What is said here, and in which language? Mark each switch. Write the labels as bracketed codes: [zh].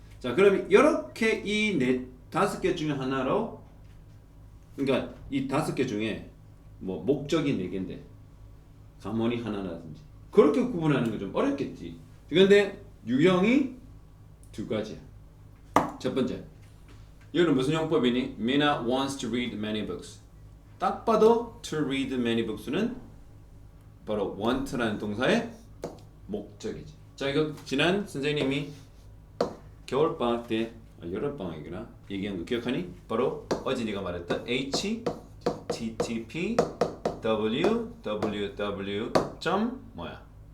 [ko] 자, 그럼 이렇게 이 다섯 개 중에 하나로, 그러니까 이 다섯 개 중에 뭐 목적이 네 개인데 감원이 하나라든지 그렇게 구분하는 거 좀 어렵겠지. 그런데 유형이 두 가지야. 첫 번째, 이거는 무슨 용법이니? [en] Mina wants to read many books. [ko] 딱 봐도 [en] to read many books [ko] 는 바로 want라는 동사의 목적이지. 자, 이거 지난 선생님이 겨울방학 때 여름방학이구나 얘기한 거 기억하니? 바로 어제 네가 말했던 http www. 뭐야?